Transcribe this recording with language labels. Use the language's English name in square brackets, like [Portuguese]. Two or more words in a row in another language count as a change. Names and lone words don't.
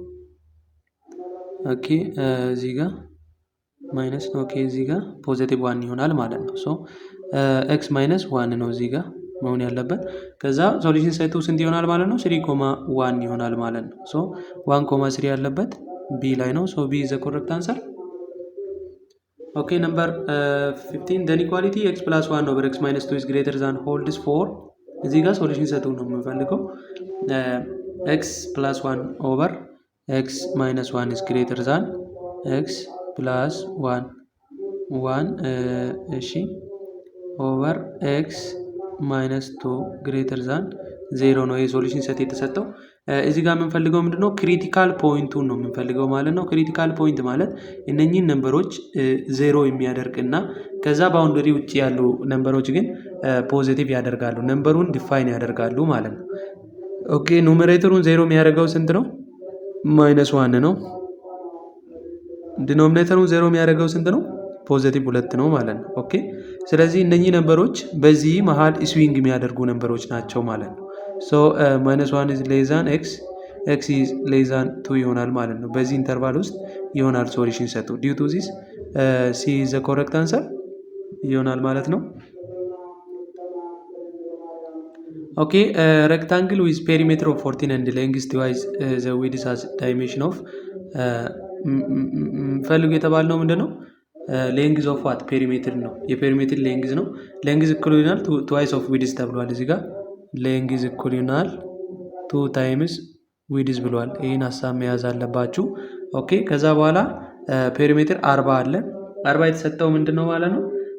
[Amharic] ኦኬ እዚህ ጋር ማይነስ ነው። ኦኬ እዚህ ጋር ፖዚቲቭ 1 ይሆናል ማለት ነው። ሶ x -1 ነው እዚህ ጋር መሆን ያለበት። ከዛ ሶሉሽን ሴቱ ስንት ይሆናል ማለት ነው? 3,1 ይሆናል ማለት ነው። ሶ 1,3 ያለበት ቢ ላይ ነው። ሶ ቢ [English] is the correct answer. [Amharic] ኦኬ ነምበር 15 [English] the inequality x + 1 over x - 2 is greater than holds for [Amharic] እዚህ ጋር ሶሉሽን ሴቱ ነው የምንፈልገው። [English] x + 1 over x - 1 is greater than x + 1 [Amharic] እሺ [English] over x minus 2 greater than 0 [Amharic] ነው የሶሉሽን ሴት የተሰጠው። እዚህ ጋር የምንፈልገው ምንድነው? ክሪቲካል ፖይንቱን ነው የምንፈልገው ማለት ነው። [English] critical point [Amharic] ማለት እነኚህን ነምበሮች 0 የሚያደርግ እና ከዛ ባውንደሪ ውጭ ያሉ ነምበሮች ግን ፖዚቲቭ ያደርጋሉ፣ ነምበሩን ዲፋይን ያደርጋሉ ማለት ነው። ኦኬ ኑሜሬተሩን 0 የሚያደርገው ስንት ነው? -1 ነው። ዲኖሚኔተሩን 0 የሚያደርገው ስንት ነው? ፖዚቲቭ 2 ነው ማለት ነው። ኦኬ ስለዚህ እነኚህ ነምበሮች በዚህ መሃል ስዊንግ የሚያደርጉ ነምበሮች ናቸው ማለት ነው። ሶ [English] -1 is less than x is less than 2 [Amharic] ይሆናል ማለት ነው። በዚህ ኢንተርቫል ውስጥ ይሆናል [English] solution set። due to this [Amharic] ሲ [English] is the correct answer [Amharic] ይሆናል ማለት ነው። [English] ኦኬ rectangle with perimeter of 14 and length twice the width has dimension of [Amharic] ፈልጉ የተባልነው ምንድነው? [English] length of what perimeter [Amharic] ነው። የፔሪሜትር ሌንግዝ ነው። ሌንግዝ እኩል ይሆናል [English] twice of width [Amharic] ተብሏል። እዚህ ጋር ሌንግዝ እኩል ይሆናል 2 [English] times width [Amharic] ብሏል። ይህን ሀሳብ መያዝ አለባችሁ። ኦኬ ከዛ በኋላ ፔሪሜትር 40 አለ። 40 የተሰጠው ምንድን ነው ማለት ነው?